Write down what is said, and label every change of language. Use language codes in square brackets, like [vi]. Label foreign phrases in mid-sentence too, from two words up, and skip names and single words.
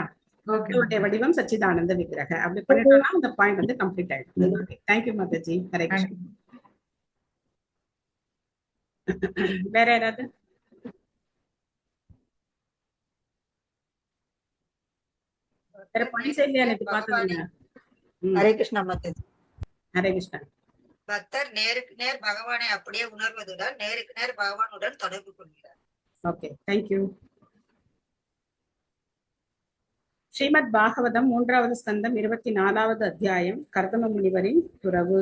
[ta] அவருடைய வடிவம் சச்சிதானந்த விக்கிரக அப்படி பண்ணிட்டோம்னா அந்த பாயிண்ட் வந்து கம்ப்ளீட் ஆயிடும். [en] okay, thank you [ta] மாதாஜி. ஹரே கிருஷ்ணா. வேற யாராவது? வேற பாயிண்ட்ஸ் இல்லையா? எனக்கு பார்த்ததுங்க. [hi] हरे कृष्णा माताजी. [ta] ஹரே கிருஷ்ணா. பக்தர் நேருக்கு நேர் பகவானை அப்படியே உணர்வதுடன் நேருக்கு நேர் பகவானுடன் தொடர்பு கொள்கிறார். [en] okay, thank you. [ta] ஸ்ரீமத் பாகவதம் 3வது ஸ்கந்தம் 24வது அத்தியாயம் கர்தம முனிவரின் துறவு.